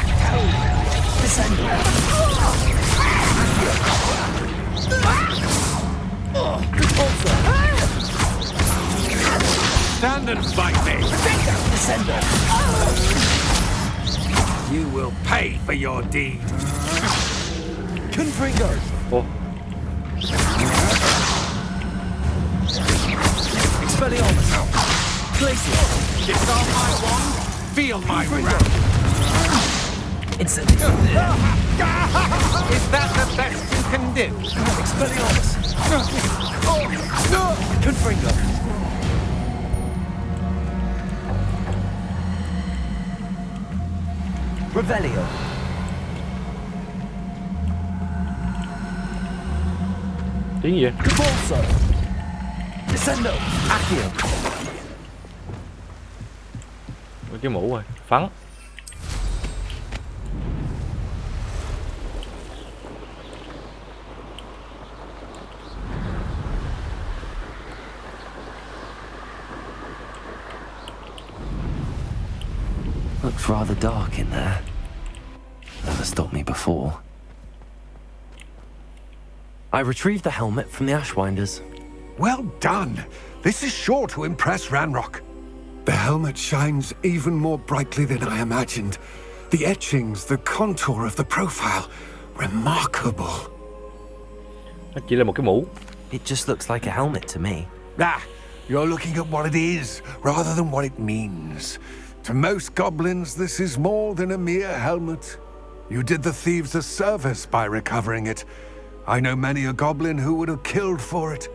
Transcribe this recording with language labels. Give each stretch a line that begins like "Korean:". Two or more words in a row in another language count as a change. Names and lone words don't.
English: Descendo. Stand and fight me. Descendo. You will pay for your deed. Confringo.
Vietnamese: Ủa?
English: Expelliarmus. Glacier. Disarm my wand. Feel my wrath. Incendio. Is that the best you can do? Expelliarmus. Confringo. Revelio.
Vietnamese: Tiếng gì vậy?
English: Cabolso. Descendo. Accio.
Vietnamese: Mấy cái mũ rồi, phắn.
English: Looks rather dark in there. Never stopped me before. I retrieved the helmet from the Ashwinders. Well done. This is sure to impress Ranrock. The helmet shines even more brightly than I imagined. The etchings, the contour of the profile, remarkable.
Vietnamese: Nó chỉ là một cái mũ.
English: It just looks like a helmet to me. Ah, you're looking at what it is, rather than what it means. To most goblins, this is more than a mere helmet. You did the thieves a service by recovering it. I know many a goblin who would have killed for it.